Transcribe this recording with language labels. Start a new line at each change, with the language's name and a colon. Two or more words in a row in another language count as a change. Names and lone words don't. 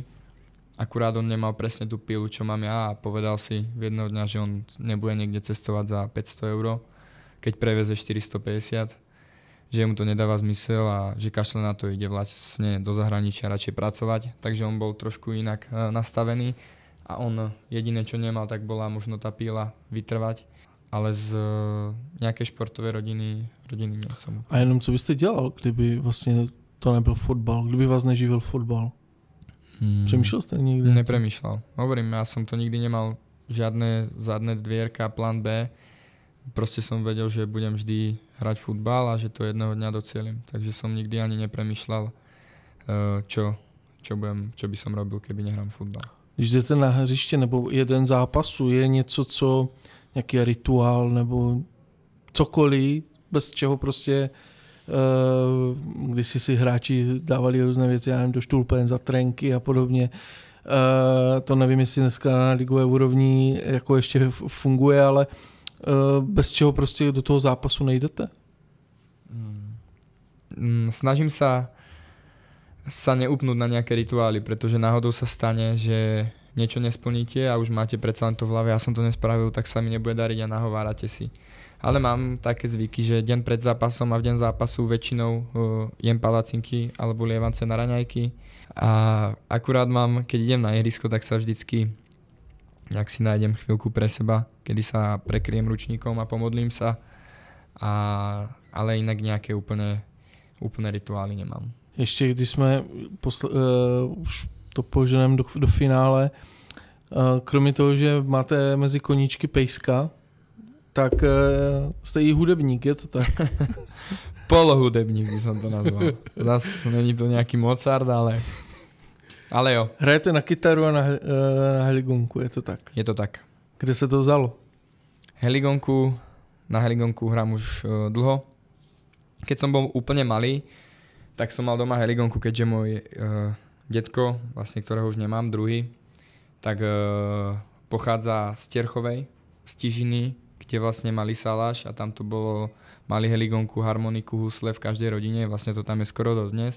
Slovak: Akurát on nemal presne tú pilu, čo mám ja a povedal si v jedného dňa, že on nebude niekde cestovať za 500 €, keď preveze 450, že mu to nedáva zmysel a že kašle na to, ide vlastne do zahraničia radšej pracovať. Takže on bol trošku inak nastavený a on jediné, čo nemal, tak bola možno tá píla vytrvať. Ale z nejakej športovej rodiny nie som.
Czech: A jenom co byste dělal, kdyby vlastně to nebyl fotbal? Kdyby vás neživil fotbal? Přemýšlel jste někdy?
Slovak: Nepremýšľal. Hovorím, ja som to nikdy nemal žiadne zadné dvierka, plán B. Proste som vedel, že budem vždy hrať futbal a že to jedného dňa docielim. Takže som nikdy ani nepremýšľal, čo by som robil, keby nehrám futbal.
Czech: Když jdete na hřiště nebo jeden zápasu, je něco, co nějaký rituál nebo cokoliv, bez čeho prostě když si hráči dávali různé věci, já nevím, do štulpen za trenky a podobně. To nevím, jestli dneska na ligové úrovni jako ještě funguje, ale bez čeho prostě do toho zápasu nejdete?
Slovak: Snažím sa neupnúť na nejaké rituály, pretože náhodou sa stane, že niečo nesplníte a už máte predsa len to v hlave, ja som to nespravil, tak sa mi nebude dariť a nahovárate si. Ale mám také zvyky, že deň pred zápasom a v deň zápasu väčšinou jem palacinky alebo lievance na raňajky a akurát keď idem na ihrisko, tak sa vždycky nejak si nájdem chvíľku pre seba, kedy sa prekryjem ručníkom a pomodlím sa, ale inak nejaké úplné rituály nemám.
Czech: Ještě když jsme už to poženeme do finále, kromě toho, že máte mezi koníčky pejska, tak jste i hudebník, je to tak?
Slovak: Polohudebník by som to nazval.
Czech: Zas není to nejaký Mozart, ale jo. Hrajete na kytaru a na heligonku, je to tak? Je to tak. Kde se to vzalo?
Slovak: Na heligonku hrám už dlho. Keď som bol úplne malý, tak som mal doma heligonku, keďže môj detko, vlastne ktorého už nemám, druhý, tak pochádza z Terchovej, z Tižiny, kde vlastne mali saláš a tam to mali heligonku, harmoniku, husle v každej rodine, vlastne to tam je skoro dodnes.